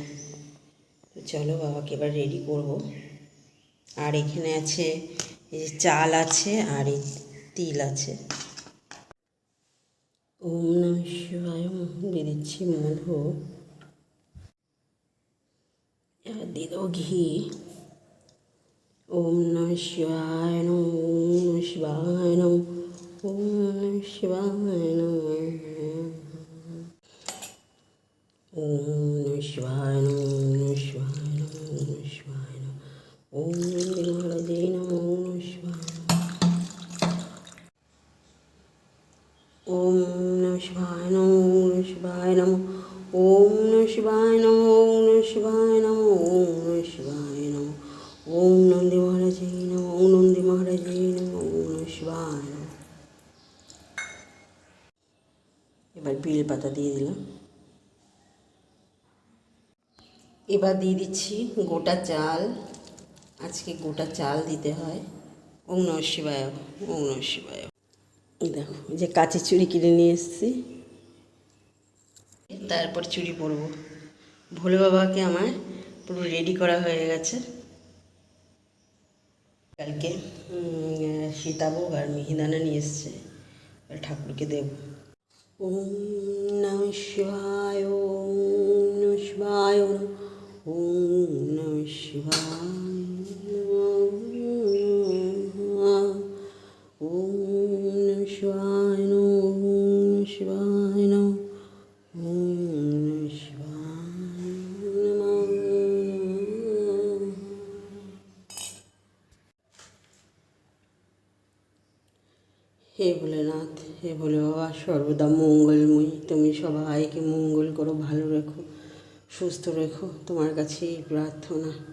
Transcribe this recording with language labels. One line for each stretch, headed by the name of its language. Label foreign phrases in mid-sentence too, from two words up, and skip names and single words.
Bangla: তো চলো বাবাকে এবার রেডি করব। আর এখানে আছে এই যে চাল আছে আর এই তিল আছে।
Sanskrit: ওম নমঃ শিবায়।
Bangla: দিয়ে দিচ্ছি মধু, এবার দিয়ে দেবো ঘি।
Sanskrit: ওম নমঃ শিবায় নমঃ, ওম নমঃ শিবায় নমঃ, ওম নমঃ শিবায় নমঃ, ওম নমঃ শিবায় নমঃ, ওম নমঃ শিবায় নমঃ, ওম নমঃ শিবায় নমঃ, ওম নন্দী মহারাজে নমঃ, ওম নমঃ শিবায় নমঃ, ওম নমঃ শিবায় নমঃ, ওম নমঃ শিবায় নমঃ, ওম নমঃ শিবায় নমঃ, ওম নমঃ শিবায় নমঃ, ওম নমঃ শিবায় নমঃ, ওম নন্দী মহারাজে নমঃ, ওম নন্দী মহারাজে নমঃ, ওম নমঃ শিবায় নমঃ।
Bangla: এবার বেল পাতা দিয়ে দিলাম। এবার দিয়ে দিচ্ছি গোটা চাল। আজকে গোটা চাল দিতে হয়।
Sanskrit: ওম নমঃ শিবায়, ওম নমঃ শিবায়।
Bangla: দেখো যে কাঁচের চুড়ি কিনে নিয়ে এসেছি, তারপর চুড়ি পরবো। ভোলে বাবাকে আমার পুরো রেডি করা হয়ে গেছে। কালকে সীতাভোগ আর মিহিদানা নিয়ে এসছে, ঠাকুরকে দেব।
Sanskrit: ওম নমঃ শিবায়, ওম নমঃ শিবায়, ওম নমঃ শিবায়, ওম নমঃ শিবায়, ওম নমঃ শিবায়, ওম নমঃ শিবায়।
Bangla: হে ভোলেনাথ, হে ভোলে বাবা, সর্বদা মঙ্গলময়ী, তুমি সবাইকে মঙ্গল করো, ভালো রেখো, সুস্থ রেখো, তোমার কাছে এই প্রার্থনা।